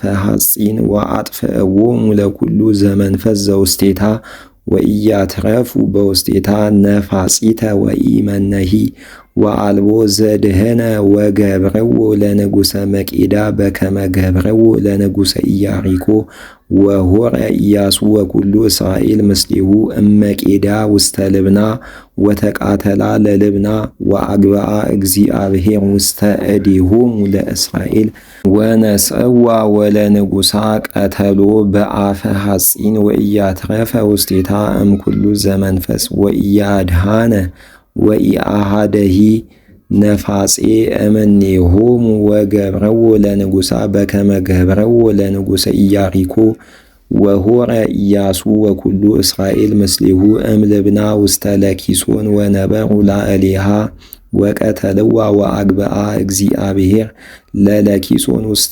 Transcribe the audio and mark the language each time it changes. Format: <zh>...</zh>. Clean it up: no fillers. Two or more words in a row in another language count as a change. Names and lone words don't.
<gez>ሐጺን ወአጥፍእዎሙ ለኩሉ ዘመንፈስ ዘውስቴታ ወኢያትረፉ በውስቴታ ነፋጺተ ወኢመነሂ ወአልቦ ዘድህነ ወገብረዎ ለንጉሠ መቄዳ በከመ ገብረዎ ለንጉሠ ኢያሪኮ ወሆረ ኢያሱ ወኩሉ እስራኤል ምስሌሁ እመቄዳ ውስተ ልብና ወተቃተላ ለልብና ወአግብአ እግዚአብሔር ውስተ እዴሆሙ ለእስራኤል ወነጽዋ ወለንጉሣ ቀተሎ በአፈ ሐጺን ወኢያትረፈ ውስቴታ እምኩሉ ዘመንፈስ ወኢያድሃነ ወኢአሃደሂ ነፋጼ እምኔሆሙ ወገብረዎ ለንጉሣ በከመ ገብረዎ ለንጉሠ ኢያሪኮ ወሆረ ኢያሱ ወኩሉ እስራኤል ምስሌሁ እምልብና ውስተ ለኪሶን ወነበሩ ላዕሌሃ ወቀተልዋ ወአግብአ እግዚአብሔር ለለኪሶን ውስተ</gez>